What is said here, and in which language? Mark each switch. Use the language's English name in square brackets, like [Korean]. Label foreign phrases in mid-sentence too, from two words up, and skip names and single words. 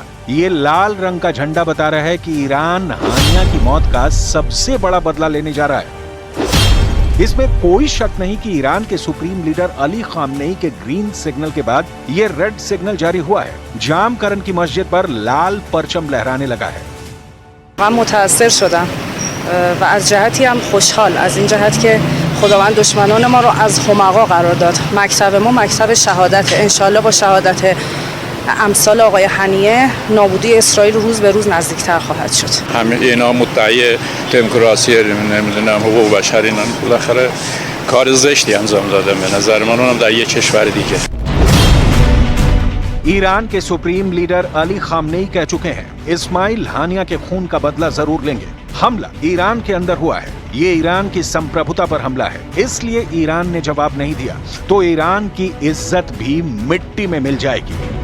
[Hindi] ये लाल रंग का झंडा बता रहा है कि ईरान हानिया की मौत का सबसे बड़ा बदला लेने जा रहा है। इसमें कोई शक नहीं कि ईरान के [English] supreme leader [Hindi] अली खामनेई के [English] green signal [Hindi] के बाद ये [English] red signal [Hindi] जारी हुआ है। जामकरन की मस्जिद पर लाल परचम लहराने लगा है। [Persian] من متأثر شدم و از جهتی هم خوشحال از این جهت که خداوند دشمنان ما رو از حمقا قرار داد. مکتب ما مکتب شهادت، انشالله با شهادت امثال آقای حنیه نابودی اسرائیل روز به روز نزدیکتر خواهد شد. همه اینا مدعی دموکراسی نمیدونم حقوق بشر اینا بالاخره کار زشتی انجام دادن به نظر من، اونم در یک کشور دیگه. [Hindi] ईरान के [English] supreme leader [Hindi] अली खामनेई कह चुके हैं इस्माइल हानिया के खून का बदला जरूर लेंगे। हमला ईरान के अंदर हुआ है, ये ईरान की संप्रभुता पर हमला है, इसलिए ईरान ने जवाब नहीं दिया तो ईरान की इज्जत भी मिट्टी में मिल जाएगी।